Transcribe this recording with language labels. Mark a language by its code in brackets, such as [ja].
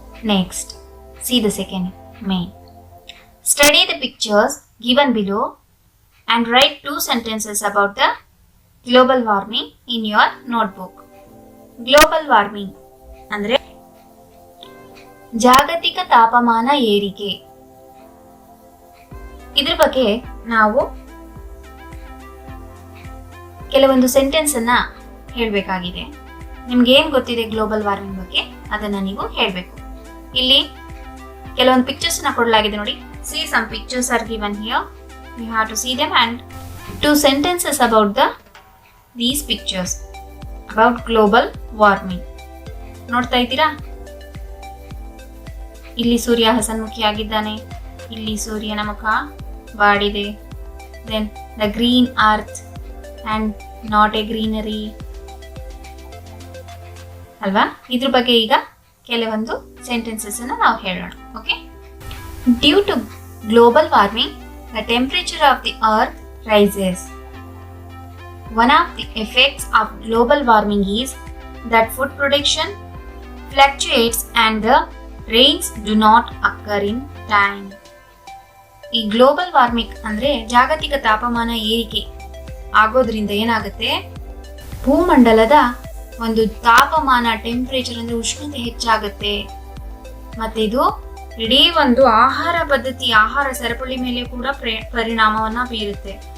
[en] Next, see the second main. Study the pictures given below and write 2 sentences about the global warming in your notebook. [kn] Global warming ಅಂದ್ರೆ ಜಾಗತಿಕ ತಾಪಮಾನ ಏರಿಕೆ. ಇದ್ರ ಬಗ್ಗೆ ನಾವು ಕೆಲವೊಂದು ಸೆಂಟೆನ್ಸ್ ಅನ್ನ ಹೇಳಬೇಕಾಗಿದೆ. ನಿಮ್ಗೆ ಏನ್ ಗೊತ್ತಿದೆ ಗ್ಲೋಬಲ್ ವಾರ್ಮಿಂಗ್ ಬಗ್ಗೆ ಅದನ್ನ ನೀವು ಹೇಳಬೇಕು. ಇಲ್ಲಿ ಕೆಲವೊಂದು ಪಿಕ್ಚರ್ಸ್ ಅನ್ನ ಕೊಡಲಾಗಿದೆ ನೋಡಿ. [en] See, some pictures are given here. You have to see them and 2 sentences about these pictures about global warming. [kn] ನೋಡ್ತಾ ಇದ್ದೀರಾ? ಇಲ್ಲಿ ಸೂರ್ಯ ಹಸನ್ಮುಖಿಯಾಗಿದ್ದಾನೆ, ಇಲ್ಲಿ ಸೂರ್ಯನ ಮುಖ ಬಾಡಿದೆ. [en] Then the green earth and not a greenery. [kn] ಅಲ್ವಾ? ಇದ್ರ ಬಗ್ಗೆ ಈಗ ಕೆಲವೊಂದು ಸೆಂಟೆನ್ಸಸ್ ಅನ್ನ ನಾವು ಹೇಳೋಣ. [en] Okay? Due to global warming, the temperature of the earth rises. One of the effects of global warming is that food production fluctuates and the rains do not occur in time. [kn] ಈ global warming ಅಂದ್ರೆ ಜಾಗತಿಕ ತಾಪಮಾನ ಏರಿಕೆ ಆಗೋದ್ರಿಂದ ಏನಾಗುತ್ತೆ, ಭೂಮಂಡಲದ ಒಂದು ತಾಪಮಾನ temperature ಅಂದ್ರೆ ಉಷ್ಣತೆ ಹೆಚ್ಚಾಗುತ್ತೆ. ಮತ್ತೆ ಇದು ಇಡೀ ಒಂದು ಆಹಾರ ಪದ್ಧತಿ, ಆಹಾರ ಸರಪಳಿ ಮೇಲೆ ಕೂಡ ಪರಿಣಾಮವನ್ನ ಬೀರುತ್ತೆ.